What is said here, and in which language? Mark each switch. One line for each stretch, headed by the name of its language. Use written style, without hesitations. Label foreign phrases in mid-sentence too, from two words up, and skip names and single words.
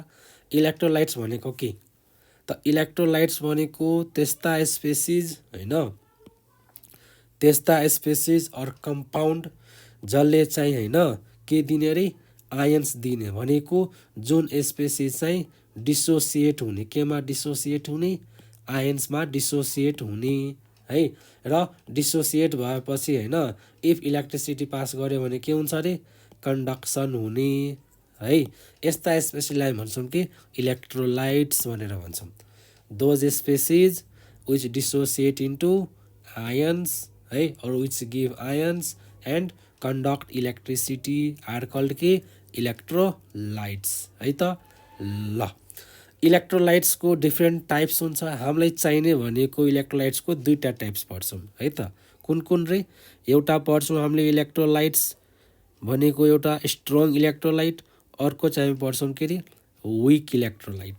Nepali: इलेक्ट्रोलाइट्स भनेको के त, इलेक्ट्रोलाइट्स भनेको त्यस्ता स्पेसिज होइन, त्यस्ता
English: species or compound
Nepali: जसले चाहिँ होइन के दिने अरे आयन्स दिने, भनेको जुन स्पेसिज चाहिँ डिसोसिएट हुने, केमा डिसोसिएट हुने, आयन्समा डिसोसिएट हुने है। र डिसोसिएट भएपछि होइन
English: if electricity pass
Nepali: गर्यो भने के हुन्छ अरे कन्डक्सन हुने है। यस्ता स्पेसिसलाई भन्छौँ कि इलेक्ट्रोलाइट्स भनेर भन्छौँ।
English: those species which dissociate into ions है, और which give ions and conduct electricity are called के इलेक्ट्रोलाइट्स है त।
Nepali: ल इलेक्ट्रोलाइट्सको
English: different types
Nepali: हुन्छ। हामीलाई चाहिने भनेको इलेक्ट्रोलाइट्सको दुईवटा टाइप्स पढ्छौँ है त। कुन कुन रे, एउटा पढ्छौँ हामीले इलेक्ट्रोलाइट्स भनेको एउटा
English: strong electrolyte,
Nepali: अर्को चाहिँ पढ्छौँ के अरे
English: weak electrolyte.